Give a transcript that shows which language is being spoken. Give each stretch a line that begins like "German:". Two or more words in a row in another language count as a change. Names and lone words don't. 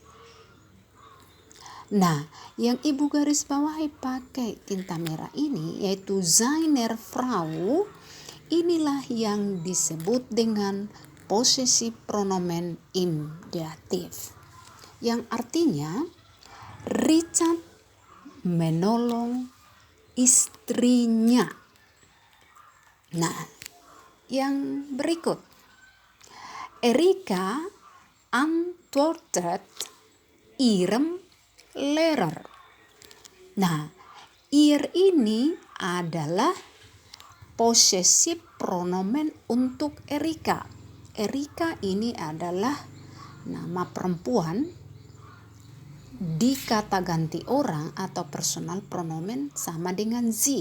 Indonesian: Nah, yang ibu garis bawahi pakai tinta merah ini yaitu seiner Frau, inilah yang disebut dengan posesif pronomen
German: im datif,
Indonesian: yang artinya Richard menolong istrinya. Nah, yang berikut,
German: Erika antwortet ihrem Lehrer.
Indonesian: Nah, ihr ini adalah posesif pronomen untuk Erika. Erika ini adalah nama perempuan di kata ganti orang atau personal pronomen sama dengan sie.